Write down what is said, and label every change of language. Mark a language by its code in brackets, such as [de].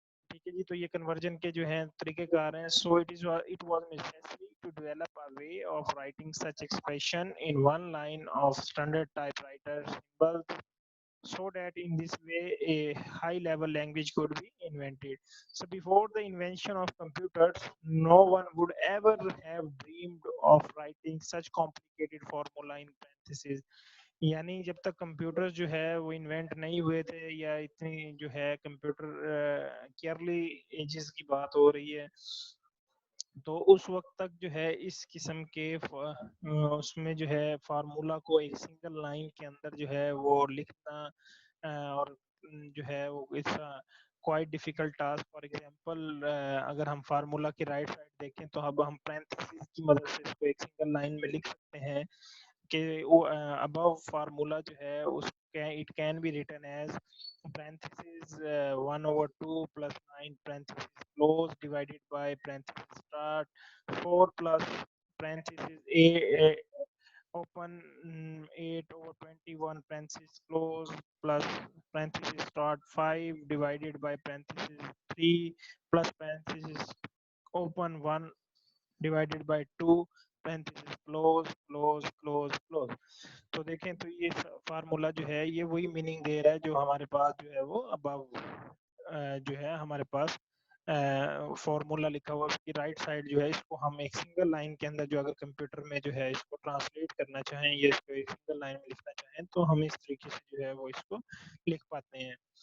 [ur] ٹھیک ہے جی، تو یہ کنورژن کے جو ہیں طریقہ کار ہیں. [en] So it was necessary to develop a way of writing such expression in one line of standard type writer symbols so that in this way a high level language could be invented. So before the invention of computers, no one would ever have dreamed of writing such complicated formula in parentheses. [ur] یعنی جب تک computer جو ہے وہ invent نہیں ہوئے تھے یا اتنی جو ہے کمپیوٹر کی ارلی ایجز کی بات ہو رہی ہے، تو اس وقت تک جو ہے اس قسم کے اس میں جو ہے فارمولا کو ایک سنگل لائن کے اندر جو ہے وہ لکھنا اور جو ہے وہ [en] Quite difficult task. [ur] For example اگر ہم فارمولا کی رائٹ سائڈ دیکھیں تو اب ہم پرینتھیسز کی مدد سے اس کو ایک سنگل لائن میں لکھ سکتے ہیں کہ ابو فارمولا جو ہے اس [en] it can be written as parentheses 1 over 2 plus 9 parentheses close divided by parentheses start 4 plus parentheses a open 8 over 21 parentheses close plus parentheses start 5 divided by parentheses 3 plus parentheses open 1 divided by 2 parentheses close close close close. [ur] تو دیکھیں تو یہ formula جو ہے یہ وہی meaning دے رہا ہے جو ہمارے پاس جو ہے وہ ابو جو ہے ہمارے پاس فارمولا لکھا ہوا، اس کی رائٹ سائڈ جو ہے اس کو ہم ایک سنگل لائن کے اندر جو اگر کمپیوٹر میں جو ہے اس کو ٹرانسلیٹ کرنا چاہیں یا اس کو ایک سنگل لائن میں لکھنا چاہیں تو ہم اس طریقے سے جو ہے وہ اس کو لکھ پاتے ہیں.